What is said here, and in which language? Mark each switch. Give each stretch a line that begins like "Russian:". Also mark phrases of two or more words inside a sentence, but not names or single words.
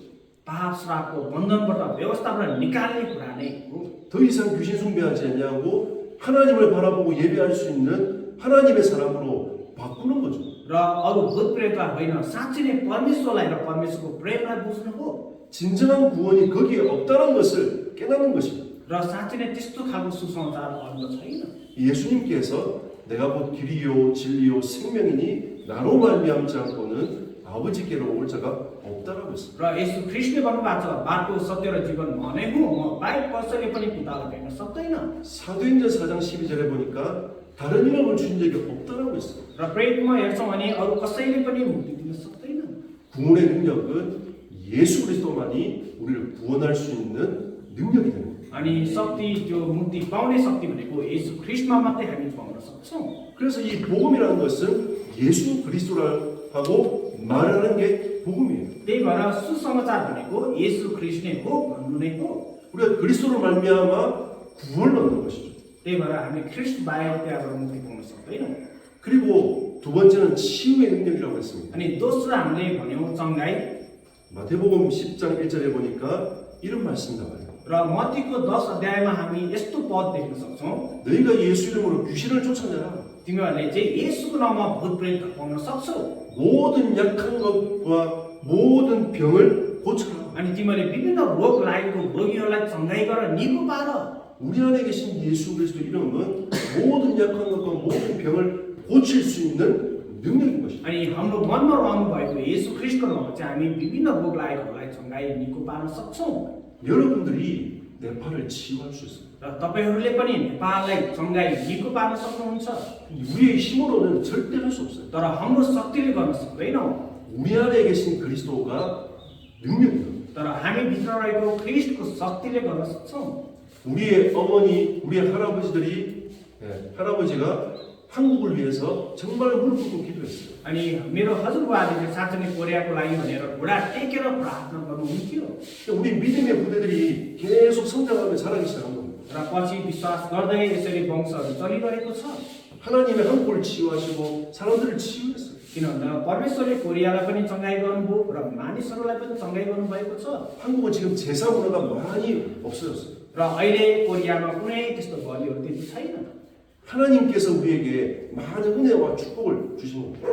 Nepali: पाप श्रापको बन्धनबाट व्यवस्थाबाट निकाल्ने कुरा नै हो।
Korean: 더 이상 귀신 숭배하지 않냐고 하나님을 바라보고 예배할 수 있는 하나님의 사람으로 바꾸는 거죠.
Nepali: र अरू भूत प्रेतलाई होइन, साँच्चै नै परमेश्वरलाई र परमेश्वरको प्रेमलाई बुझ्नु हो।
Korean: 진정한 구원이 거기에 없다는 것을 깨닫는 것입니다.
Nepali: र साँच्चै नै त्यस्तो खालको सुसमाचार अरू छैन।
Korean: 예수님께서 내가 곧 길이요 진리요 생명이니 나로 말미암지 않고는 아버지께로 올 자가 없다라고 했습니다.
Nepali: र यसो ख्रीष्टले भन्नुभएको छ, बाटो सत्य र जीवन म नै हुँ, म बाहेक कसैले पनि पितालाई भेट्न सक्दैन।
Korean: 사도행전 4장 12절에 보니까 다른 이름을 주신 적이 없다라고 했어요.
Nepali: र प्रेतमा हेर्छौँ भने अरू कसैले पनि मुक्ति दिन सक्दैन।
Korean: 구원의 능력은 예수 그리스도만이 우리를 구원할 수 있는 능력이 됩니다.
Nepali: अनि शक्ति, त्यो मुक्ति पाउने शक्ति भनेको येशू ख्रीष्टमा मात्रै हामी पाउन सक्छौँ।
Korean: 그래서 이 복음이라는 것은 예수 그리스도라고 말하는 게 복음이에요.
Nepali: त्यही भएर सुसमाचार भनेको येशू ख्रीष्ट नै हो भन्नु नै हो।
Korean: 우리가 그리스도로 말미암아 구원을 얻는 것이죠.
Nepali: त्यही भएर हामी ख्रीष्ट बाहेक त्यहाँबाट मुक्ति पाउन सक्दैनौँ।
Korean: 그리고 두 번째는 치유의 능력이라고 했습니다.
Nepali: अनि दोस्रो हामीले भन्यौँ चङ्गाई।
Korean: 마태복음 10장 1절에 보니까 이런 말씀이 나와요.
Nepali: र मत्तीको 10 अध्यायमा हामी यस्तो पद देख्न सक्छौँ,
Korean: 너희가 예수 이름으로 귀신을 쫓아내라.
Nepali: तिमीहरूले चाहिँ येशूको नाममा भूत प्रेत हटाउन सक्छौ,
Korean: 모든 약한 것과 모든 병을 고쳐라.
Nepali: अनि तिमीले विभिन्न रोग लागेको रोगीहरूलाई चङ्गाई गर, निको पार।
Korean: 우리 안에 계신 예수 그리스도 이름은 모든 약한 것과 모든 병을 고칠 수 있는 능력인 것입니다.
Nepali: अनि हाम्रो मनमा रहनु भएको येशू ख्रीष्टको नाममा चाहिँ हामी विभिन्न रोग लागेकोहरूलाई चङ्गाई निको पार्न सक्छौँ।
Korean: 여러분들이 네팔을 치유할 수 있습니다.
Nepali: र तपाईहरूले पनि नेपाललाई चङ्गाई निको पार्न सक्नुहुन्छ।
Korean: 우리의 힘으로는 절대 할 수 없어요.
Nepali: तर हाम्रो शक्तिले गर्न सक्दैनौँ।
Korean: 우리 안에 계신 그리스도가 능력입니다.
Nepali: तर हामी भित्र रहेको ख्रीष्टको शक्तिले गर्न सक्छौँ।
Korean: 우리의 어머니, 우리의 할아버지가 한국을 위해서 정말 무릎 꿇고 기도했어요.
Nepali: अनि मेरो हजुरबाले चाहिँ साँच्चै नै कोरियाको लागि भनेर घुँडा टेकेर प्रार्थना गर्नुहुन्थ्यो।
Korean: 우리 믿음의 부대들이 계속 성장하며 자라기 시작한 겁니다.
Nepali: र पछि विश्वास गर्दै यसरी वंशहरू चलिरहेको छ।
Korean: 하나님의 한국을 치유하시고 사람들을 치유했어요.
Nepali: किनभने परमेश्वरले कोरियालाई पनि चङ्गाई गर्नुभयो र मानिसहरूलाई पनि चङ्गाई गर्नुभएको छ।
Korean: 한국은 지금 제사 문화가 많이 없어졌어요.
Nepali: र अहिले कोरियामा कुनै त्यस्तो बलिहरू त्यति छैन।
Korean: 하나님께서 우리에게 많은 은혜와 축복을 주신 겁니다.